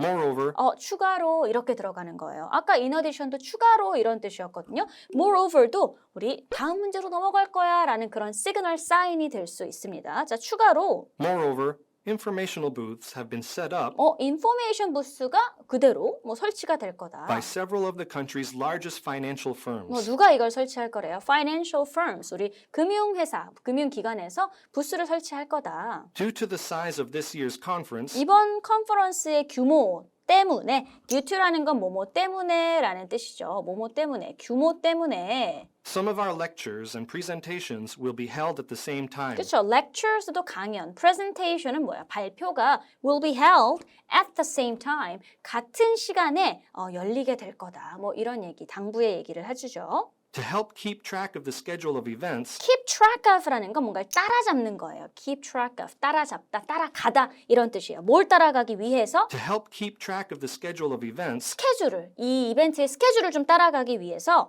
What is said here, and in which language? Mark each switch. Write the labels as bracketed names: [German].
[English] moreover, [Korean] 추가로 이렇게 들어가는 거예요. 아까 in addition도 추가로 이런 뜻이었거든요. moreover도 우리 다음 문제로 넘어갈 거야 라는 그런 시그널 사인이 될 수 있습니다. 자, 추가로 [English] moreover, informational booths have been set up [Korean] 인포메이션 부스가 그대로 설치가 될 거다. [English] by several of the country's largest financial firms. [Korean] 누가 이걸 설치할 거래요? Financial firms, 우리 금융회사, 금융기관에서 부스를 설치할 거다. [English] Due to the size of this year's conference, [Korean] 이번 컨퍼런스의 규모 때문에, due to라는 건 뭐뭐 때문에 라는 뜻이죠. 뭐뭐 때문에, 규모 때문에 [English] Some of our lectures and presentations will be held at the same time. [Korean] 그렇죠. lectures도 강연, presentation은 뭐야? 발표가 [English] will be held at the same time. [Korean] 같은 시간에 열리게 될 거다. 뭐 이런 얘기, 당부의 얘기를 해주죠. [English] To help keep track of the schedule of events, [Korean] keep track of라는 건 뭔가를 따라잡는 거예요. keep track of, 따라잡다, 따라가다 이런 뜻이에요. 뭘 따라가기 위해서? [English] to help keep track of the schedule of events, [Korean] 스케줄을, 이 이벤트의 스케줄을 좀 따라가기 위해서